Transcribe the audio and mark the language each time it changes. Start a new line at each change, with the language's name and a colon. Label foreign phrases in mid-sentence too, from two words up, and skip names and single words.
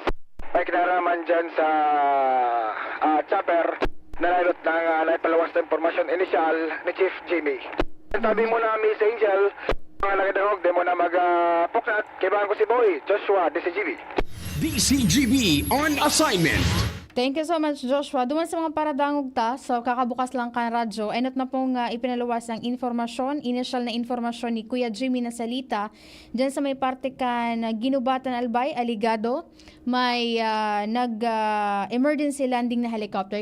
Bikol: May kinaraman dyan sa chopper na nailot ng naipalawas na informasyon initial ni Chief Jimmy. Tabi mo na, Miss Angel, mga nagadangog, di mo na mag-puknat. Kaibahan ko si Boy, Joshua, DCGB.
English: DCGB on assignment. Thank you so much, Joshua.
Bikol: Duman sa mga paradangog ta, so kakabukas lang ka radyo. Enot na pong ipinaluwas ang informasyon, initial na informasyon ni Kuya Jimmy na salita. Diyan sa may parte ka na ginubatan albay, aligado, may nag-emergency landing na helicopter.